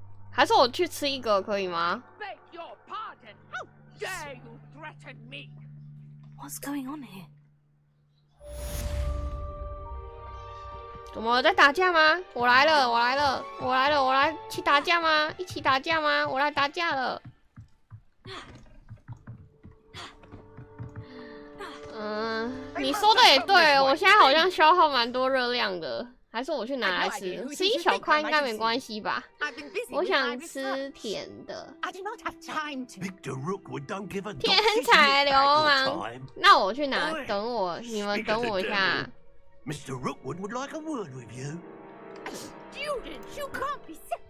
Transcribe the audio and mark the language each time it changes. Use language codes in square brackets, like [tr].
[zh] 还是我去吃一个可以吗？ [en] Beg your pardon. How dare you threaten me? What's going on here? [zh] 怎么在打架吗？我来了，我来了，我来了，我来一起打架吗？一起打架吗？我来打架了。你说的也对，我现在好像消耗蛮多热量的，还是我去拿来吃？吃一小块应该没关系吧？我想吃甜的。 [en] Victor Rookwood don't give a [zh] 天才流氓！那我去拿，等我，你们等我一下。 [en] Mr. Rookwood would like a word with you. Students, you can't be sick.